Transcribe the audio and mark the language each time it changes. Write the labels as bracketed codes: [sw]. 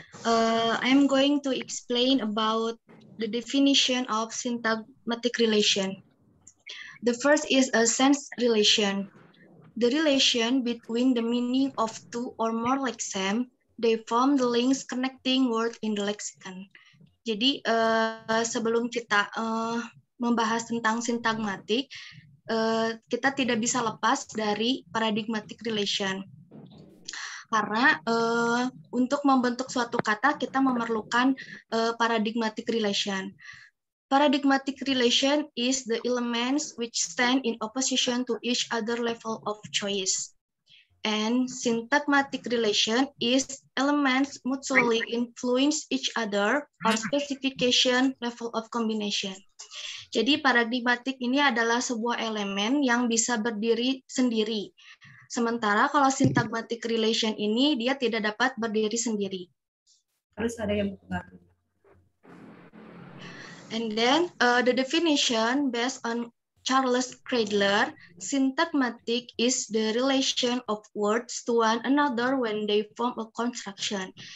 [en] I'm going to explain about the definition of syntagmatic relation. The first is a sense relation. The relation between the meaning of two or more lexemes, they form the links connecting words in the lexicon. [id] Jadi sebelum kita membahas tentang sintagmatik, kita tidak bisa lepas dari paradigmatic relation. Karena untuk membentuk suatu kata kita memerlukan paradigmatic relation. [en] Paradigmatic relation is the elements which stand in opposition to each other level of choice. And syntagmatic relation is elements mutually influence each other or specification level of combination. [id] Jadi paradigmatik ini adalah sebuah elemen yang bisa berdiri sendiri. Sementara kalau syntagmatic relation ini dia tidak dapat berdiri sendiri. Harus ada yang mempengaruhi. [en] And then the definition based on Charles Kreidler, syntagmatic is the relation of words to one another when they form a construction.